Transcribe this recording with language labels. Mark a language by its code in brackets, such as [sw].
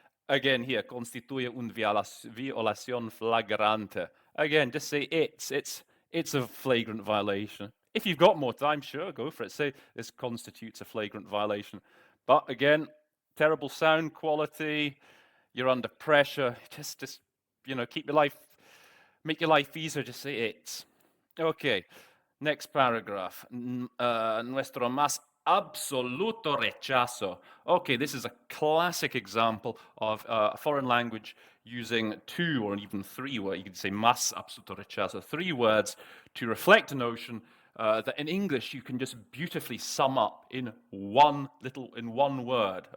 [es] Again here, constituye un violación flagrante. [en] Again, just say it's a flagrant violation. If you've got more time, sure, go for it. Say this constitutes a flagrant violation. But again, terrible sound quality, you're under pressure, just keep your life, make your life easier, just say it's. Okay, next paragraph. [es] Nuestro más absoluto rechazo. [en] Okay, this is a classic example of a foreign language using 2 or even 3 words. You could say más absoluto rechazo, 3 words to reflect a notion that in English you can just beautifully sum up in one word.